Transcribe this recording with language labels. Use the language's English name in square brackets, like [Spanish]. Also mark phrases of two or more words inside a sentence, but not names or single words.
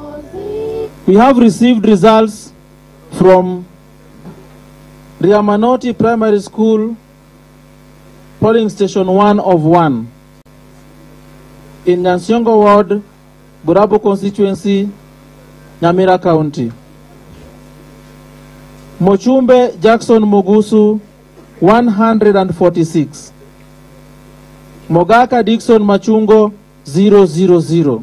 [English] We have received results from Riamanoti Primary School, polling station 1 of 1 in Nyansiongo Ward, Burabo constituency, Nyamira County. Mochumbe Jackson Mugusu 146. Mogaka Dixon Machungo 000.